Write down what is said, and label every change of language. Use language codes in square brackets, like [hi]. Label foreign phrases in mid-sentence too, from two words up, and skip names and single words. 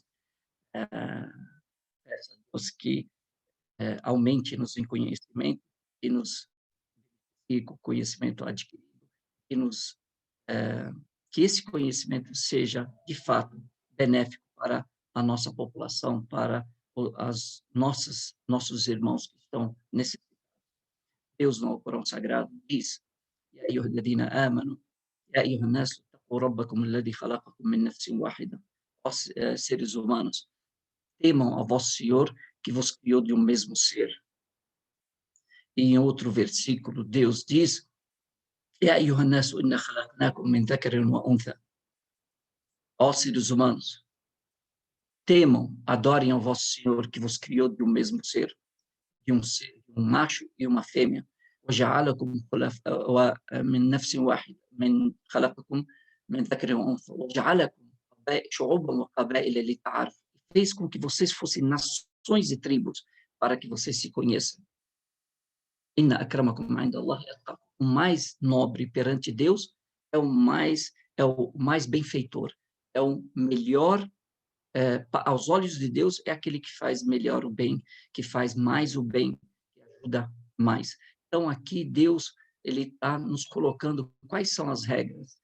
[pt] Peço a Deus que aumente-nos em conhecimento, e nos e com conhecimento adquirido, que esse conhecimento seja, de fato, benéfico para a nossa população, para nossos irmãos que estão necessitados. Deus, no Corão Sagrado, diz, [ar] يا أيها الذين آمنوا يا أيها الناس اتقوا ربكم الذي خلقكم من نفس واحدة. [pt] Ó seres humanos, temam a vosso Senhor que vos criou de um mesmo ser. E em outro versículo, Deus diz, [ar] يا أيها الناس إنا خلقناكم من ذكر وأنثى. [pt] Ó seres humanos, temam, adorem ao vosso Senhor que vos criou de um mesmo ser, de um macho e uma fêmea. [ar] وجعلكم من نفس واحدة من خلقكم من ذكر وأنثى وجعلكم شعوبا وقبائل لتعارفوا. [pt] Fez com que vocês fossem nações e tribos para que vocês se conheçam. [ar] إن أكرمكم عند الله أتقاكم. [pt] O mais nobre perante Deus é o mais benfeitor, é o melhor, aos olhos de Deus, é aquele que faz melhor o bem, que faz mais o bem, que ajuda mais. Então, aqui, Deus ele está nos colocando quais são as regras.